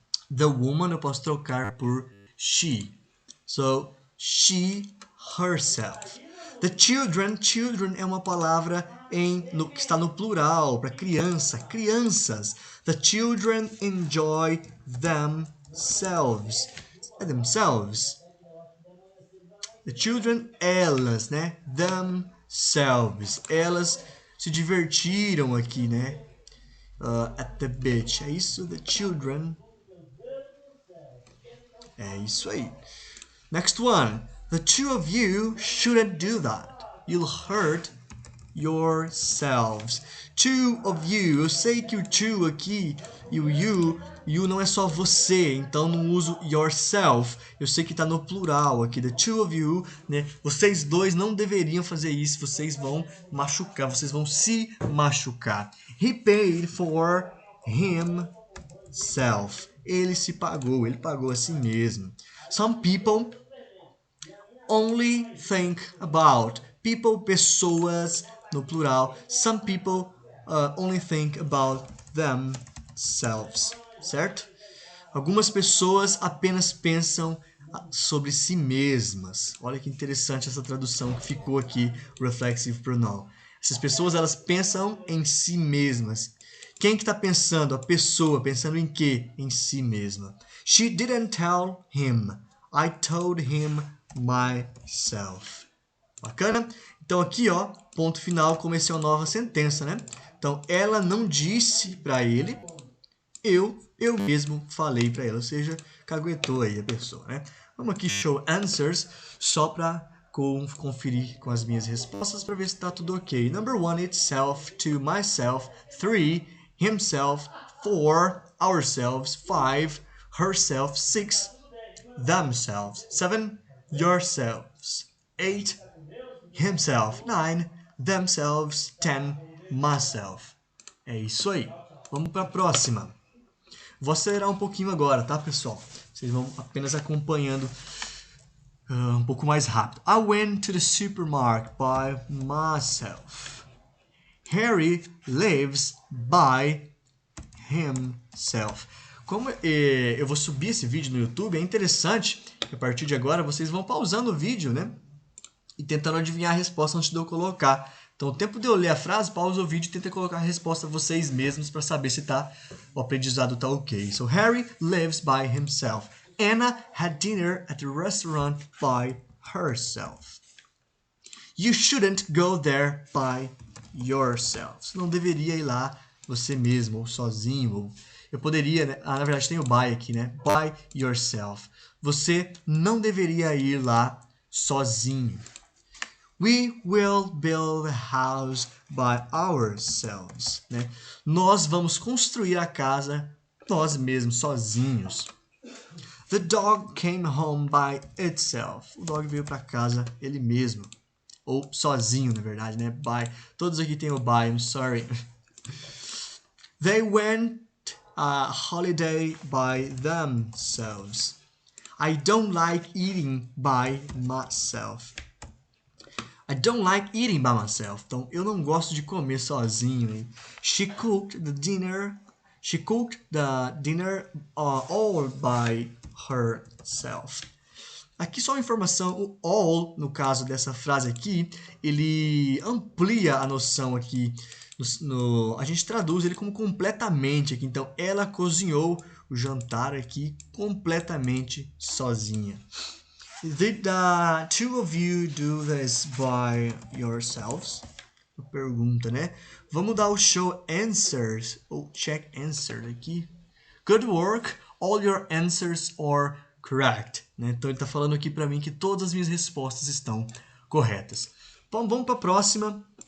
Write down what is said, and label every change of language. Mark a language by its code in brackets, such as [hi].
[en] The woman [pt] eu posso trocar por [en] she. So, she, herself. The children [pt] é uma palavra que está no plural, para crianças. [en] The children enjoy themselves. Themselves. The children, [pt] elas, [en] né? Themselves. [pt] Elas se divertiram aqui, né? [en] At the beach. [pt] É isso? [en] The children. [pt] É isso aí. [en] Next one. The two of you shouldn't do that. You'll hurt yourselves. Two of you. [pt] Eu sei que o two aqui e o you não é só você, então não uso yourself. Eu sei que está no plural aqui. [en] The two of you, [pt] né? Vocês dois não deveriam fazer isso. Vocês vão machucar. Vocês vão se machucar. [en] He paid for himself. [pt] Ele se pagou. Ele pagou a si mesmo. [en] Some people only think about. [pt] People, pessoas, no plural. [en] Some people only think about themselves. [pt] Certo? Algumas pessoas apenas pensam sobre si mesmas. Olha que interessante essa tradução que ficou aqui, reflexive pronoun. Essas pessoas, elas pensam em si mesmas. Quem que está pensando? A pessoa. Pensando em quê? Em si mesma. [en] She didn't tell him. I told him myself. [pt] Bacana? Então aqui, ó, ponto final, comecei uma nova sentença, né? Então, ela não disse para ele, eu mesmo falei para ela, ou seja, caguetou aí a pessoa, né? Vamos aqui [en] show answers, [pt] só para conferir com as minhas respostas para ver se está tudo ok. [en] Number 1, itself, 2, myself, 3, himself, 4, ourselves, 5, herself, 6, themselves, 7, yourselves, 8, himself, 9, themselves, 10, myself. [pt] É isso aí. Vamos para a próxima. Vou acelerar um pouquinho agora, tá, pessoal? Vocês vão apenas acompanhando um pouco mais rápido. [en] I went to the supermarket by myself. Harry lives by himself. [pt] Como eu vou subir esse vídeo no YouTube, é interessante que a partir de agora vocês vão pausando o vídeo, né? E tentando adivinhar a resposta antes de eu colocar. Então, Então, o tempo de eu ler a frase, pausa o vídeo e tenta colocar a resposta vocês mesmos para saber se o aprendizado tá ok. [en] So, Harry lives by himself. Anna had dinner at the restaurant by herself. You shouldn't go there by yourself. [pt] Você não deveria ir lá você mesmo, ou sozinho. Ou... Eu poderia, né? Na verdade tem o by aqui, né? [en] By yourself. [pt] Você não deveria ir lá sozinho. [en] We will build a house by ourselves. [pt] Né? Nós vamos construir a casa nós mesmos, sozinhos. [en] The dog came home by itself. [pt] O dog veio para casa ele mesmo. Ou sozinho, na verdade, né? By. Todos aqui tem o by, [en] I'm sorry. They went a holiday by themselves. I don't like eating by myself. I don't like eating by myself. [pt] Então, eu não gosto de comer sozinho. [en] She cooked the dinner. She cooked the dinner all by herself. [pt] Aqui só uma informação, o all, no caso dessa frase aqui, ele amplia a noção aqui. A gente traduz ele como completamente aqui. Então, ela cozinhou o jantar aqui completamente sozinha. [en] Did the two of you do this by yourselves? [pt] Uma pergunta, né? Vamos dar o [en] show answers, [pt] ou [en] check answer [pt] aqui. [en] Good work, all your answers are correct. [pt] Né? Então ele está falando aqui para mim que todas as minhas respostas estão corretas. Então vamos para a próxima.